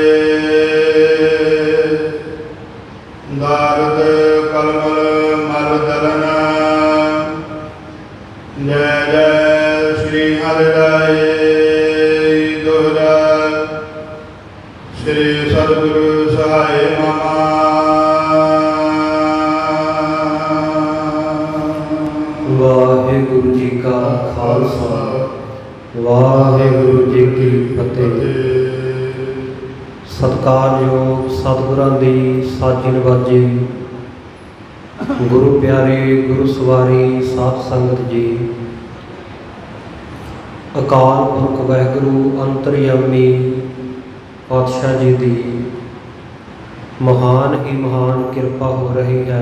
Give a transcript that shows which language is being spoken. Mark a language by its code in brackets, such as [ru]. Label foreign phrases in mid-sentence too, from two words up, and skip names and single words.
[hi] दारद कलमल मल दलना जय जय श्री हरिराय दोहरा। श्री सतगुरु सहाय मम। वाहिगुरु जी का खालसा वाहिगुरु जी की फतेह। [pa] ਸਤਿਕਾਰਯੋਗ ਸਤਿਗੁਰਾਂ ਦੀ ਸਾਜੀ ਨਿਵਾਜੀ ਗੁਰੂ ਪਿਆਰੇ ਗੁਰੂ ਸਵਾਰੀ ਸਾਧ ਸੰਗਤ ਜੀ। [hi] अकाल पुरख वाहिगुरु अंतरयामी पातशाह जी की महान ही महान कृपा हो रही है।